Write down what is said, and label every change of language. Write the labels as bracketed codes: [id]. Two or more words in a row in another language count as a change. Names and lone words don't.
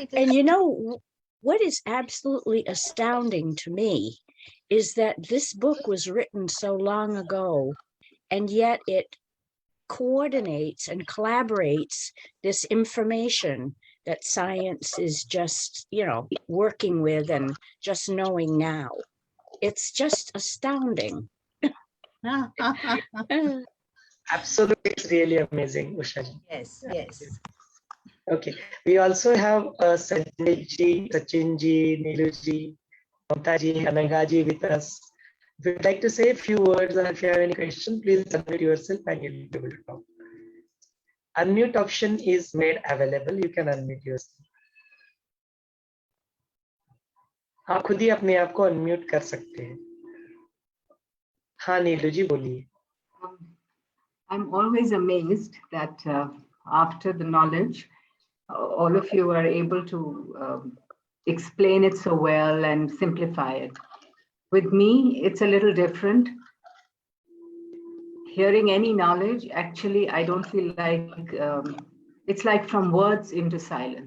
[en] and what is absolutely astounding to me is that this book was written so long ago, and yet it coordinates and collaborates this information that science is just, working with and just knowing now. It's just astounding. Absolutely, it's really amazing, Usha ji. Yes, yes. Okay, we also have Sanjay ji, Sachin ji, Neelu ji, Mamta ji, Ananga ji with us. If you'd like to say a few words or if you have any question, please unmute yourself and you'll be able to talk. Unmute option is made available. You can unmute yourself. [hi] आप खुद ही अपने आप को अनम्यूट कर सकते हैं। हाँ नीलू जी बोलिए। [en] I'm always amazed that after the knowledge, all of you are able to explain it so well and simplify it. With me, it's a little different. Hearing any knowledge, actually, I don't feel like it's like from words into silence.